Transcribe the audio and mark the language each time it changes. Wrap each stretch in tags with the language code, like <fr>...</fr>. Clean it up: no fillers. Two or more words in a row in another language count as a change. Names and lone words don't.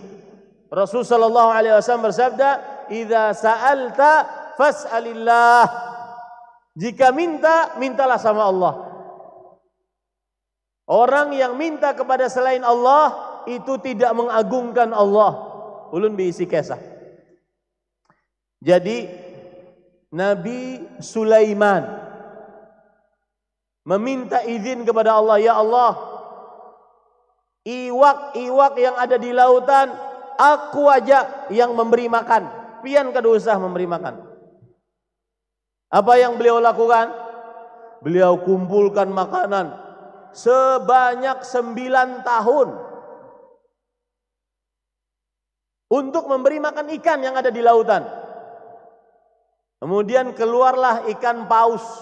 <id>Rasulullah</id> <ar>صلى الله عليه وسلم</ar> <id>bersabda,</id> <ar>"إذا سألت فاسأل الله."</ar> <id>Jika minta, mintalah sama Allah. Orang yang minta kepada selain Allah itu tidak mengagungkan Allah.</id> <bjn>Ulun biisi kisah.</bjn> <id>Jadi Nabi Sulaiman meminta izin kepada Allah, ya Allah, iwak-iwak yang ada di lautan, aku aja yang memberi makan.</id> <bjn>Pian kada usah memberi makan.</bjn> <id>Apa yang beliau lakukan? Beliau kumpulkan makanan sebanyak 9 tahun untuk memberi makan ikan yang ada di lautan. Kemudian keluarlah ikan paus.</id>